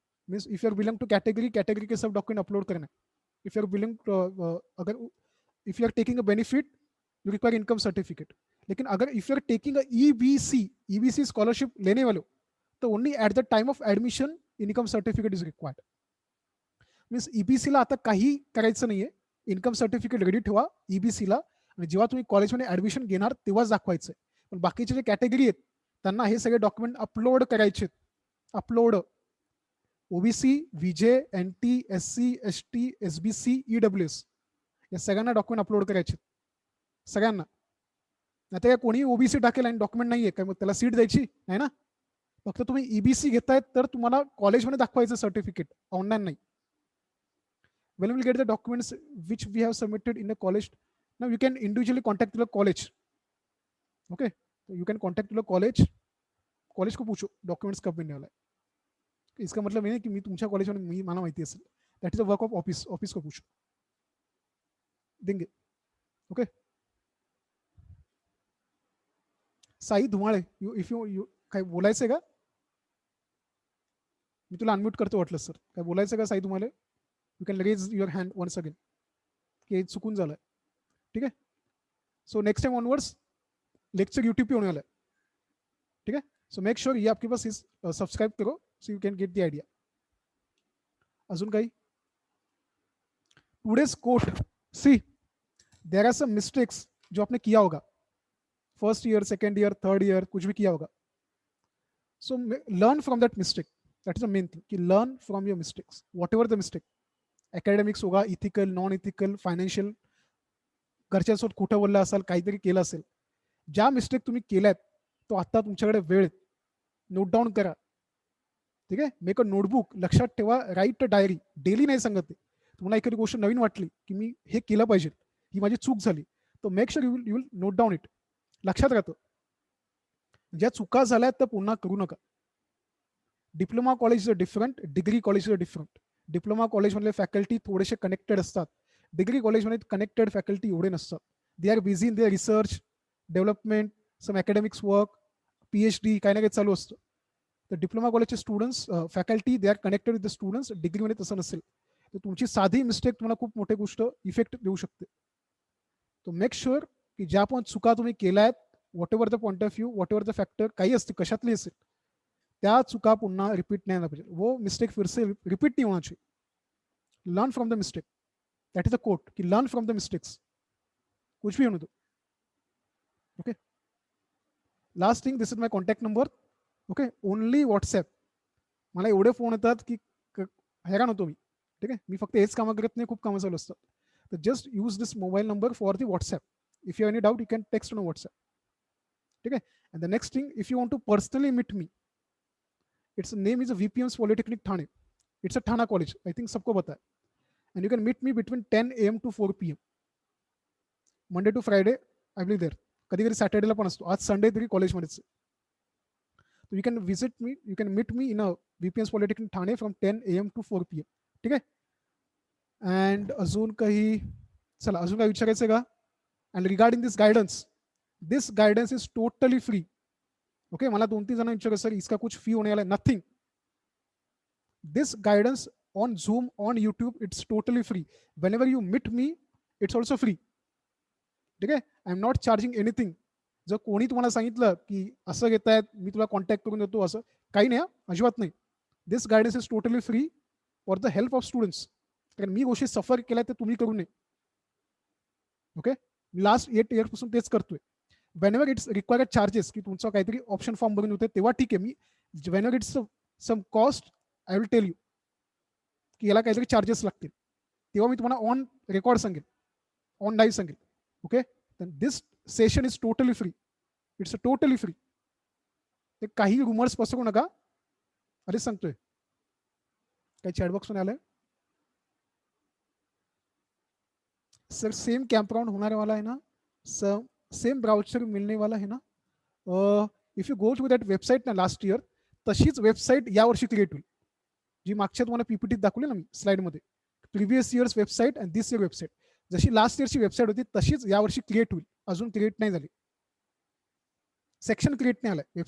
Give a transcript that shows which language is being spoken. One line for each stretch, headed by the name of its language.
English: means if you are belong to category,
Hindi: category के सब document upload करना है.
English: If you are belong अगर if you are taking a benefit, you require income certificate.
Hindi: लेकिन अगर
English: if you are taking a EBC scholarship
Hindi: लेने वाले हो, तो
English: Only at the time of admission income certificate is required.
Marathi: Means ईबीसीला आता काही करायचं नाहीये, इन्कम सर्टिफिकेट रेडी ठेवा ईबीसीला, आणि जेव्हा तुम्ही कॉलेजमध्ये ऍडमिशन घेणार तेव्हाच दाखवायचं. पण बाकीचे जे कॅटेगरी आहेत त्यांना हे सगळे डॉक्युमेंट अपलोड करायचे. Upload OBC, VJ, n t, SC, ST, SBC, EWS या सगळ्यांना डॉक्युमेंट अपलोड करायचे, सगळ्यांना. नाही तर कोणी ओबीसी टाकेल आणि डॉक्युमेंट नाहीये काय, मग त्याला सीट द्यायची नाही ना. फक्त तुम्ही ईबीसी घेतायत तर तुम्हाला कॉलेजमध्ये दाखवायचं सर्टिफिकेट, ऑनलाईन नाही.
English: When we will get the documents which we have submitted in the college, now you can individually contact the college. Okay, so you can contact the college.
Hindi: College को पूछो documents कब मिलने वाला है. इसका मतलब ये नहीं कि
Marathi: मी तुमच्या कॉलेजमध्ये मी मला माहिती असेल.
English: That is a work of office.
Marathi: Office को पूछो, देंगे. Okay. Sai Dhumale,
English: if you
Marathi: काय बोलायचंय का? मी तुला अनम्यूट करतो वाटलं सर. काय बोलायचं का Sai Dhumale?
English: You can raise your hand once again.
Marathi: की चुकून झालंय. ठीक आहे.
Hindi: So next time onwards lecture YouTube पे होने वाला है. ठीक है.
English: so make sure
Hindi: ये आपके पास सब्सक्राइब करो,
English: So you can get the idea.
Marathi: अजून काही?
English: Today's quote. See, there are some mistakes
Hindi: जो आपने किया होगा,
English: first year, second year, third year,
Hindi: कुछ भी किया होगा.
English: So learn from that mistake. That is the main thing, कि learn from your mistakes, whatever the mistake.
Hindi: Academics होगा,
Marathi: ethical, non ethical, financial, घरच्यांसोबत खोटं बोललं असाल, काहीतरी केलं असेल. ज्या मिस्टेक तुम्ही केल्यात तो आता तुमच्याकडे वेळ, नोट डाऊन करा. ठीक आहे.
English: make a notebook,
Marathi: लक्षात ठेवा,
English: Write a diary.
Marathi: डेली नाही सांगत. तुम्हाला एखादी गोष्ट नवीन वाटली की मी हे केलं पाहिजे, ही माझी चूक झाली, तर
English: Make sure you will note down it.
Marathi: लक्षात राहतं. ज्या चुका झाल्या त्या पुन्हा करू नका.
English: diploma college is different,
Marathi: degree college is different. Diploma कॉलेजमधले फॅकल्टी थोडेसे कनेक्टेड असतात, डिग्री कॉलेजमध्ये कनेक्टेड फॅकल्टी एवढे नसतात.
English: they are busy in their research, development, some academics work, PhD,
Marathi: काही ना काही चालू असतं. तर डिप्लोमा कॉलेजचे
English: Students, faculty, they are connected with the students.
Marathi: डिग्रीमध्ये तसं नसेल, तर तुमची साधी मिस्टेक तुम्हाला खूप मोठी गोष्ट इफेक्ट देऊ शकते. तो मेक शुअर की ज्या पण चुका तुम्ही केल्यात,
English: whatever the point of view, whatever the factor
Marathi: काही असते, कशातली असेल, त्या चुका पुन्हा रिपीट नाही झाला पाहिजे.
Hindi: वो मिस्टेक फिर से रिपीट नहीं होना चाहिए.
English: Learn from the mistake. That is the quote, कि learn from the mistakes.
Hindi: कुछ भी होने दो.
English: Okay. Last thing, this is my contact number. Okay. Only WhatsApp.
Marathi: मला एवढे फोन येतात की हैराण होतो मी. ठीक आहे. मी फक्त हेच कामं करत नाही, खूप कामं चालू असतात.
English: तर just use this mobile number for the WhatsApp. If you any doubt, you can text on WhatsApp.
Marathi: ठीक आहे.
English: And the next thing, if you want to personally meet me, it's name is VPM's polytechnic Thane. It's a Thana college, I think
Hindi: सबको पता है.
English: And you can meet me between 10 AM to 4 PM, Monday to Friday. I will there.
Marathi: कधी कधी सॅटर्डेला पण असतो. आज Sunday तरी कॉलेजमध्येच.
English: So you can visit me, you can meet me in a VPM's Polytechnic Thane from 10 AM to 4 PM.
Marathi: ठीक आहे. And अजून काही, चला अजून काही विचारायचं का?
English: And regarding this guidance is totally free. Okay.
Marathi: मला 2-3 जण विचारलं,
Hindi: सर इसका कुछ फी होने वाला है?
English: Nothing. This guidance on Zoom, on YouTube, it's totally free. Whenever you meet me, it's also free.
Marathi: ठीक आहे.
English: I am not charging anything.
Marathi: जर कोणी तुम्हाला सांगितलं की असं घेत आहेत, मी तुला कॉन्टॅक्ट करून देतो, असं काही नाही, अजिबात नाही.
English: This guidance is totally free for the help of students.
Marathi: कारण मी गोष्टी सफर केल्या ते तुम्ही करू नये.
English: Okay.
Marathi: लास्ट 8 years पासून तेच करतोय.
English: when it's required charges,
Marathi: की तुमचा काहीतरी ऑप्शन फॉर्म भरून होते, तेव्हा ठीक आहे. मी when it's some cost,
English: I will tell you
Marathi: की याला काहीतरी चार्जेस लागतील, तेव्हा मी तुम्हाला ऑन रेकॉर्ड सांगेल, ऑन लाईव्ह सांगेल.
English: Okay, then this session is totally free. It's a totally free.
Marathi: ते काही रुमर्स पसरू नका. अरे सांगतोय काय चॅटबॉक्स मध्ये आलंय.
Hindi: सर सेम कैंप राउंड होने वाला है ना, सेम ब्राउचर मिलने वाला है ना.
English: if you go to that website ना last year,
Marathi: तशीच वेबसाईट यावर्षी क्रिएट होईल, जी मागच्या तुम्हाला पीपीटी दाखवली ना मी स्लाइडमध्ये. प्रिव्हियस इयर्स वेबसाईट आणि दिस इयर वेबसाईट, जशी लास्ट इयरची वेबसाईट होती तशीच यावर्षी क्रिएट होईल. अजून क्रिएट नाही झाली, सेक्शन क्रिएट नाही आलाय.